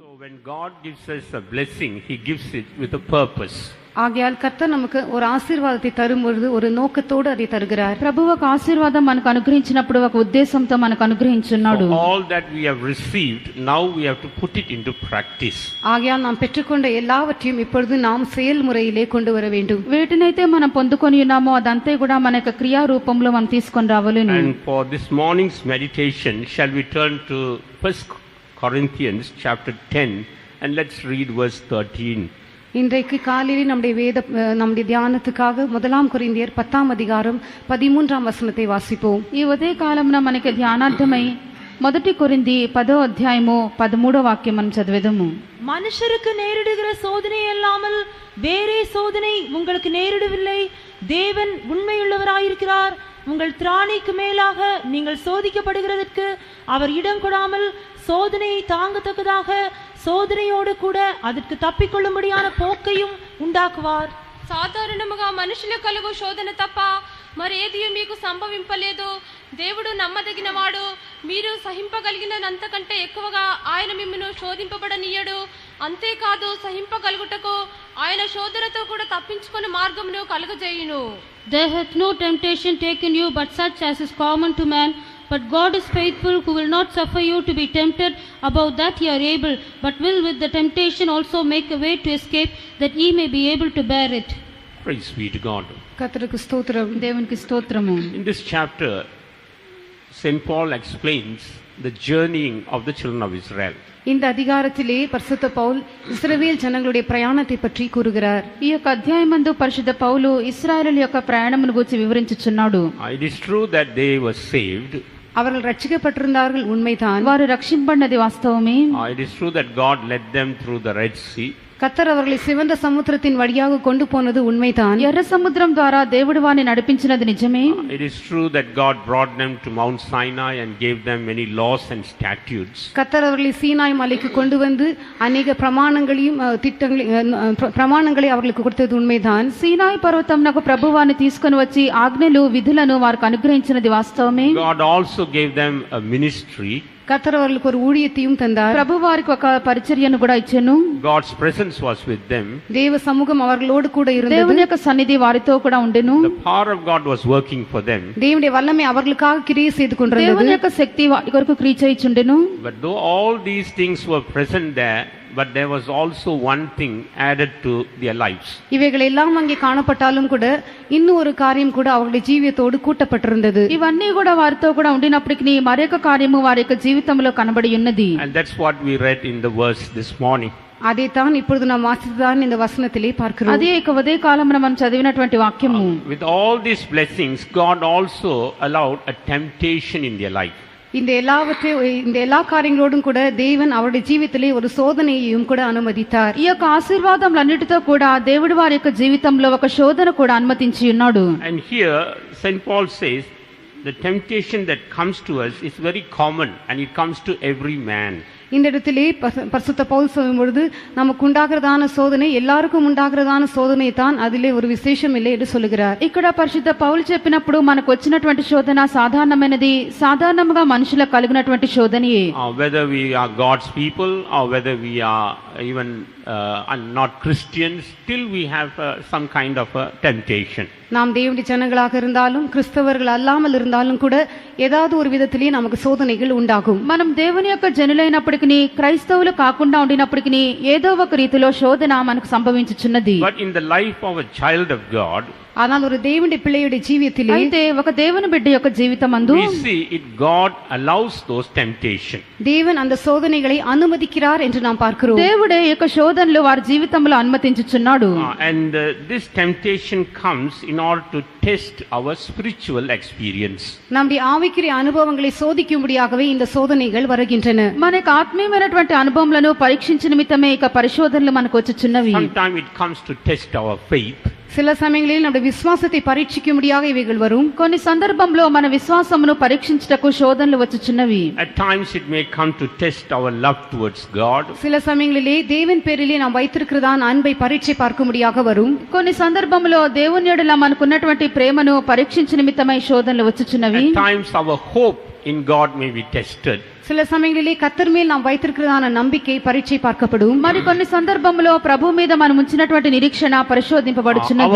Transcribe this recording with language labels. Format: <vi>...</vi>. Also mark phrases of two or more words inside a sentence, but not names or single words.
<en>when God gives us a blessing, He gives it with a purpose. ఆగయాల్ కర్తర్ நமக்கு ஒரு ఆశీర్వాదத்தை తరుముడు ஒரு నోకతోడు అది తరుగురారు.</en> <te>ప్రభువు ఒక ఆశీర్వాదం మనకు అనుగ్రహించినప్పుడు ఒక ఉద్దేశంతో మనకు అనుగ్రహించున్నాడు.</te> <en>All that we have received, now we have to put it into practice.</en> <ta>ஆகயால் நாம் பெற்றுக்கொண்ட எல்லாவற்றையும் இப்பொழுது நாம் செயல்முறையிலே கொண்டு வர வேண்டும்.</ta> <te>వీటినైతే మనం పొందుకొని ఉన్నామో అదంతా కూడా మన యొక్క క్రియా రూపంలో మనం తీసుకొని రావాలని.</te> <en>And for this morning's meditation, shall we turn to 1 Corinthians chapter 10 and let's read verse 13.</en> <ta>இன்றைக்கு காலையில் நம்முடைய தியானத்துக்காக 1 கொரிந்தியர் 10 அதிகாரம் 13 வசனத்தை வாசிப்போம்.</ta> <te>ఈ ఉదయ కాలంలో మనకి ధ్యానార్థమై 1 కొరింథీ 10వ అధ్యాయము 13వ వాక్యం మనం చదివేదము.</te> <ta>மனுஷருக்கு நேரிடுகிற சோதனை அல்லாமல் வேறே சோதனை உங்களுக்கு நேரிடவில்லை. தேவன் உண்மையுள்ளவராயிருக்கிறார். உங்கள் திராணிக்கு மேலாக நீங்கள் சோதிக்கப்படுகிறதற்கு அவர் இடம் கொடாமல் சோதனையை தாங்கத்தக்கதாக சோதனையோடு கூட அதற்கு தப்பிக்கொள்ளும்படியான போக்கையும் உண்டாக்குவார்.</ta> <te>సాధారణముగా మనుషుల కలుగు శోధన తప్ప మరేది మీకు సంభవింపలేదు. దేవుడు నమ్మదగినవాడు. మీరు సహింపగలిగినంతకంటే ఎక్కువగా ఆయన మిమ్మును శోధింపబడనీయడు. అంతేకాదు సహింపగలుగుటకు ఆయన శోధనతో కూడా తప్పించుకునే మార్గమును కలుగజేయును.</te> <en>There hath no temptation taken you but such as is common to man. But God is faithful, who will not suffer you to be tempted above that ye are able, but will with the temptation also make a way to escape, that ye may be able to bear it. Praise be to God.</en> <ta>கர்த்தருக்கு ஸ்தோத்திரம்.</ta> <te>దేవునికి స్తోత్రము.</te> <en>In this chapter, St. Paul explains the journeying of the children of Israel.</en> <ta>இந்த அதிகாரத்திலே பரிசுத்த பவுல் இஸ்ரவேல் ஜனங்களுடைய பிரயாணத்தை பற்றி கூறுகிறார்.</ta> <te>ఈ యొక్క అధ్యాయమందు పరిశుద్ధ పౌలు ఇశ్రాయేలు యొక్క ప్రయాణమును గురించి వివరించుచున్నాడు.</te> <en>It is true that they were saved.</en> <ta>அவர்கள் ரட்சிக்கப்பட்டிருந்தார்கள், உண்மைதான்.</ta> <te>వారు రక్షింపబడినది వాస్తవమే.</te> <en>It is true that God led them through the Red Sea.</en> <ta>கர்த்தர் அவர்களை சிவந்த சமுத்திரத்தின் வழியாக கொண்டு போனது உண்மைதான்.</ta> <te>ఎర్ర సముద్రం ద్వారా దేవుడు వారిని నడిపించినది నిజమే.</te> <en>It is true that God brought them to Mount Sinai and gave them many laws and statutes.</en> <ta>கர்த்தர் அவர்களை சீனாய் மலைக்கு கொண்டு வந்து அநேக பிரமாணங்களையும் பிரமாணங்களை அவர்களுக்கு கொடுத்தது உண்மைதான்.</ta> <te>సీనాయి పర్వతంనకు ప్రభువాన్ని తీసుకొని వచ్చి ఆజ్ఞలు విధులను వారికి అనుగ్రహించినది వాస్తవమే.</te> <en>God also gave them a ministry.</en> <ta>கர்த்தர் அவர்களுக்கு ஒரு ஊழியத்தையும் தந்தார்.</ta> <te>ప్రభు వారికి ఒక పరిచర్యను కూడా ఇచ్చెను.</te> <en>God's presence was with them.</en> <ta>தேவ சமூகம் அவர்களோடு கூட இருந்தது.</ta> <te>దేవుని యొక్క సన్నిధి వారితో కూడా ఉండెను.</te> <en>The power of God was working for them.</en> <ta>தேவனுடைய வல்லமை அவர்களுக்காக கிரியை செய்து கொண்டிருந்தது.</ta> <te>దేవుని యొక్క శక్తి వారి కొరకు క్రియ చేయుచుండెను.</te> <en>But though all these things were present there, but there was also one thing added to their lives.</en> <ta>இவைகள் எல்லாம் அங்கே காணப்பட்டாலும் கூட இன்னும் ஒரு காரியம் கூட அவர்களுடைய ஜீவியத்தோடு கூட்டப்பட்டிருந்தது.</ta> <te>ఇవన్నీ కూడా వారితో కూడా ఉండినప్పటికీ మరొక కార్యము వారి యొక్క జీవితంలో కనబడి ఉన్నది.</te> <en>And that's what we read in the verse this morning.</en> <ta>அதைத்தான் இப்பொழுது நாம் வாசித்ததான் இந்த வசனத்திலே பார்க்கிறோம்.</ta> <te>అదే ఇక ఉదయ కాలమున మనం చదివినటువంటి వాక్యము.</te> <en>With all these blessings, God also allowed a temptation in their life.</en> <ta>இந்த எல்லா காரியங்களோடும் கூட தேவன் அவருடைய ஜீவிதத்திலே ஒரு சோதனையையும் கூட அனுமதித்தார்.</ta> <te>ఈ యొక్క ఆశీర్వాదములన్నిటితో కూడా దేవుడు వారి యొక్క జీవితంలో ఒక శోధన కూడా అనుమతించి ఉన్నాడు.</te> <en>And here St. Paul says the temptation that comes to us is very common and it comes to every man.</en> <ta>இந்த இடத்திலே பரிசுத்த பவுல் சொல்லும் பொழுது நமக்கு உண்டாகிறதான சோதனை எல்லாருக்கும் உண்டாகிறதான சோதனை தான், அதிலே ஒரு விசேஷம் இல்லை என்று சொல்லுகிறார்.</ta> <te>ఇక్కడ పరిశుద్ధ పౌలు చెప్పినప్పుడు మనకు వచ్చినటువంటి శోధన సాధారణమైనది, సాధారణంగా మనుషులకు కలిగినటువంటి శోధనయే.</te> <en>Whether we are God's people or whether we are even not Christians, still we have some kind of a temptation.</en> <ta>நாம் தேவனுடைய ஜனங்களாக இருந்தாலும் கிறிஸ்தவர்கள் அல்லாமல் இருந்தாலும் கூட ஏதாவது ஒரு விதத்திலே நமக்கு சோதனைகள் உண்டாகும்.</ta> <te>మనం దేవుని యొక్క జనులైనప్పటికీ క్రైస్తవులు కాకుండా ఉండినప్పటికీ ఏదో ఒక రీతిలో శోధన మనకు సంభవించుచున్నది.</te> <en>But in the life of a child of God,</en> <ta>ஆனால் ஒரு தேவனுடைய பிள்ளையுடைய ஜீவியத்திலே,</ta> <te>అయితే ఒక దేవుని బిడ్డ యొక్క జీవితమందు</te> <en>we see it God allows those temptations.</en> <ta>தேவன் அந்த சோதனைகளை அனுமதிக்கிறார் என்று நாம் பார்க்கிறோம்.</ta> <te>దేవుడే యొక్క శోధనలు వారి జీవితంలో అనుమతించుచున్నాడు.</te> <en>And this temptation comes in order to test our spiritual experience.</en> <ta>நம்முடைய ஆவிக்குரிய அனுபவங்களை சோதிக்கும்படியாகவே இந்த சோதனைகள் வருகின்றன.</ta> <te>మనకు ఆత్మీయమైనటువంటి అనుభవములను పరీక్షించే నిమిత్తమే ఇక పరిశోధనలు మనకు వచ్చుచున్నవి.</te> <en>Sometimes it comes to test our faith.</en> <ta>சில சமயங்களில் நம்முடைய விசுவாசத்தை பரீட்சிக்கும்படியாக இவைகள் வரும்.</ta> <te>కొన్ని సందర్భంలో మన విశ్వాసమును పరీక్షించుటకు శోధనలు వచ్చుచున్నవి.</te> <en>At times it may come to test our love towards God.</en> <ta>சில சமயங்களிலே தேவன் பேரிலே நாம் வைத்திருக்கிறதான அன்பை பரீட்சை பார்க்கும்படியாக வரும்.</ta> <te>కొన్ని సందర్భంలో దేవుని యెడల మనకున్నటువంటి ప్రేమను పరీక్షించే నిమిత్తమై శోధనలు వచ్చుచున్నవి.</te> <en>At times our hope in God may be tested.</en> <ta>சில சமயங்களிலே கர்த்தர் மேல் நாம் வைத்திருக்கிறதான நம்பிக்கை பரீட்சை பார்க்கப்படும்.</ta> <te>మరి కొన్ని సందర్భంలో ప్రభు మీద మనం ఉంచినటువంటి నిరీక్షణ పరిశోధింపబడుచున్నది.</te>